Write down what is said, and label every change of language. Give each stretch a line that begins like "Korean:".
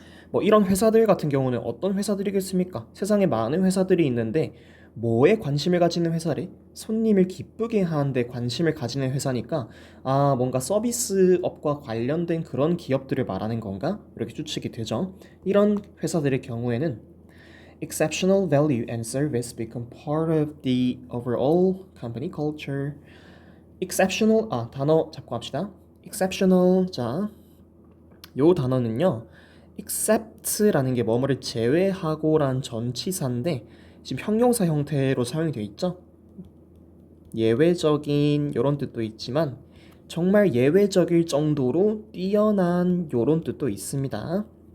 Korean: 뭐 이런 회사들 같은 경우는 어떤 회사들이겠습니까? 세상에 많은 회사들이 있는데 뭐에 관심을 가지는 회사래? 손님을 기쁘게 하는데 관심을 가지는 회사니까 뭔가 서비스업과 관련된 그런 기업들을 말하는 건가? 이렇게 추측이 되죠. 이런 회사들의 경우에는
English: exceptional value and service become part of the overall company culture.
Korean: exceptional 단어 잡고 합시다. exceptional 요 단어는요. except라는 게 뭐뭐를 제외하고란 전치사인데 지금 형용사 형태로 사용이 되어 있죠. 예외적인 요런 뜻도 있지만 정말 예외적일 정도로 뛰어난 요런 뜻도 있습니다.